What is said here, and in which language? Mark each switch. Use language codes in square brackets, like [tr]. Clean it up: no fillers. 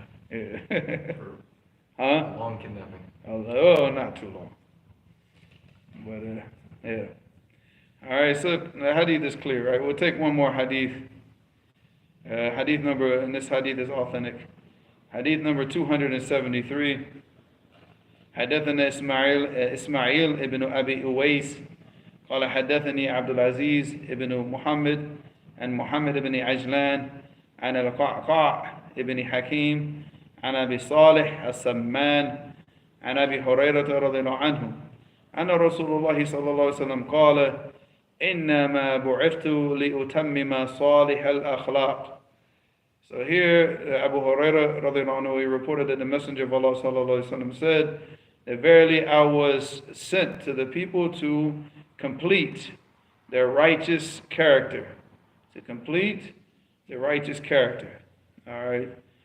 [en] Yeah. Huh? Long kidnapping. Oh, not too long. But yeah. All right, so the hadith is clear, right? We'll take one more hadith. Hadith number, and this hadith is authentic. Hadith number 273. [ar] حدثنا إسماعيل ابن أبي أويس قال حدثني عبد العزيز ابن محمد عن محمد بن عجلان عن القعقاع ابن حكيم عن أبي صالح السمان عن أبي هريرة رضي الله عنه أن رسول الله صلى الله عليه وسلم قال إنما بعثت لأتمم صالح الأخلاق. [en] So here Abu Hurairah [ar] رضي الله عنه, [en] he reported that the Messenger of Allah [ar] صلى الله عليه وسلم [en] said that verily I was sent to the people to complete their righteous character. To complete their righteous character. Alright?